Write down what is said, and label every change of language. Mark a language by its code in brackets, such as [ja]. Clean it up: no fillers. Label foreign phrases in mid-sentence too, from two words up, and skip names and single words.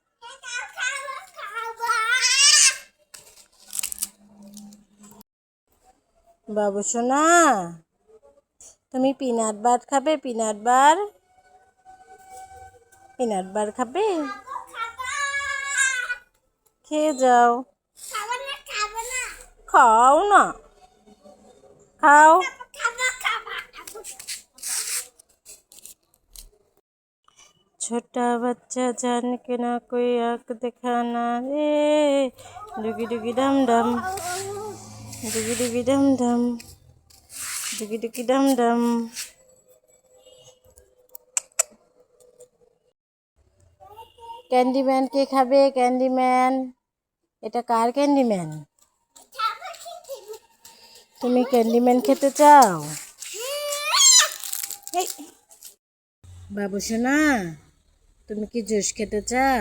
[bn] বাবু সোনা, তুমি পিনাট বার খাবে? পিনাট বার। পিনাট বার খাবে? খেয়ে যাও। খাও না, খাও। [hi] छोटा बच्चा जान के ना कोई आँख दिखाना रे, डुगी डुगी डम डम, डुगी डुगी डम डम, डुगी डुगी डम डम। [bn] ক্যান্ডিম্যান কে খাবে? ক্যান্ডিম্যান। এটা কার ক্যান্ডিম্যান? তুমি ক্যান্ডিম্যান খেতে চাও? এই, বাবু সোনা, তুমি কি জুস খেতে চাও?